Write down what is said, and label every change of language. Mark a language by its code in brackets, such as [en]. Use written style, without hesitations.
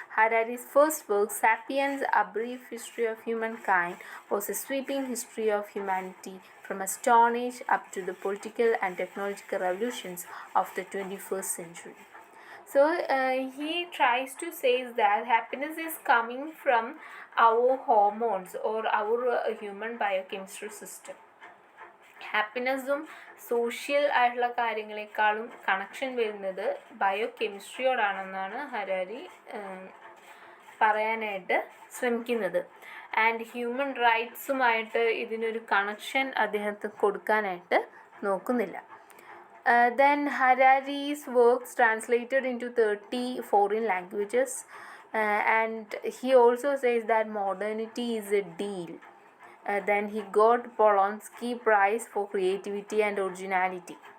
[en] Harari's first work, Sapiens, A Brief History of Humankind, was a sweeping history of humanity from a Stone Age up to the political and technological revolutions of the 21st century. So he tries to say that happiness is coming from our hormones or our human biochemistry system. [ml] ഹാപ്പിനെസ്സും social ആയിട്ടുള്ള കാര്യങ്ങളെക്കാളും connection വരുന്നത് ബയോകെമിസ്ട്രിയോടാണെന്നാണ് Harari പറയാനായിട്ട് ശ്രമിക്കുന്നത്. And human റൈറ്റ്സുമായിട്ട് ഇതിനൊരു connection അദ്ദേഹത്തിന് കൊടുക്കാനായിട്ട് നോക്കുന്നില്ല. [en] Then Harari's works translated into 30 foreign languages, and he also says that modernity is a deal. Then he got Polonsky Prize for creativity and originality.